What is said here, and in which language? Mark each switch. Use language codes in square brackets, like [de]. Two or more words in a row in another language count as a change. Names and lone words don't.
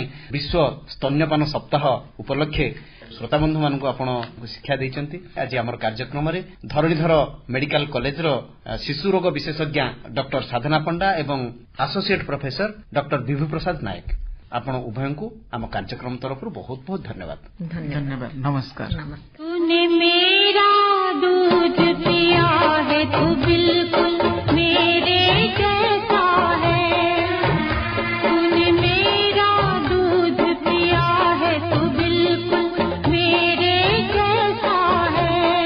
[or] ବିଶ୍ୱ ସ୍ତନ୍ୟପାନ ସପ୍ତାହ ଉପଲକ୍ଷେ ଶ୍ରୋତାବନ୍ଧୁ ମାନଙ୍କୁ ଆପଣ ଶିକ୍ଷା ଦେଇଛନ୍ତି। ଆଜି ଆମର କାର୍ଯ୍ୟକ୍ରମରେ ଧରଣୀଧର ମେଡିକାଲ କଲେଜର ଶିଶୁ ରୋଗ ବିଶେଷଜ୍ଞ ଡକ୍ଟର ସାଧନା ପଣ୍ଡା ଏବଂ ଆସୋସିଏଟ ପ୍ରଫେସର ଡକ୍ଟର ବିଭୁ ପ୍ରସାଦ ନାୟକ, ଆପଣ ଉଭୟଙ୍କୁ ଆମ କାର୍ଯ୍ୟକ୍ରମ ତରଫରୁ ବହୁତ ବହୁତ ଧନ୍ୟବାଦ। ଧନ୍ୟବାଦ, ନମସ୍କାର। [hi] तूने मेरा दूध पिया है, तू बिल्कुल मेरे जैसा है। तूने मेरा दूध पिया है, तू बिल्कुल मेरे जैसा है।